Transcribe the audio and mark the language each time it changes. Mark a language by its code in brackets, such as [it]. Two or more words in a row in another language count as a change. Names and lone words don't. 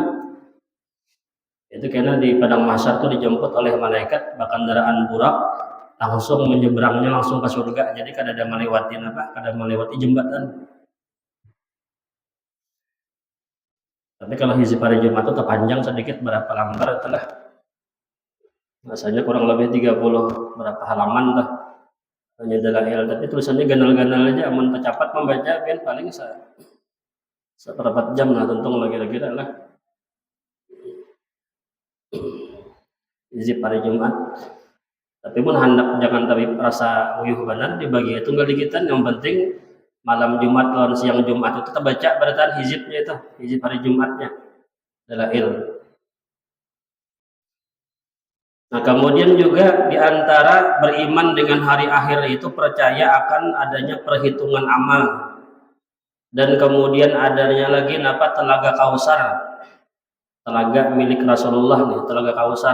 [id] Itu kena di padang mahsyar itu dijemput oleh malaikat kendaraan burak, langsung menyeberangnya langsung ke surga. Jadi kada ada melewati apa? Kada melewati jembatan. Tapi kalau hizib hari Jumat itu terpanjang sedikit, berapa lembar itulah. Rasanya kurang lebih 30 berapa halaman lah. Hanya dalail, tapi tulisannya ganal-ganal aja, amun tercapat membaca kan paling seperempat jam lah tentung lah kira-kira lah. Hizib hari Jumat. Tapi pun hendak jangan tapi rasa uyuh benar dibagi tunggal dikitan, yang penting malam Jumat lawan siang Jumat itu terbaca bacaan hizibnya itu, hizib hari Jumatnya dalail. Nah kemudian juga diantara beriman dengan hari akhir itu percaya akan adanya perhitungan amal, dan kemudian adanya lagi telaga Kausar, telaga milik Rasulullah nih, telaga Kausar.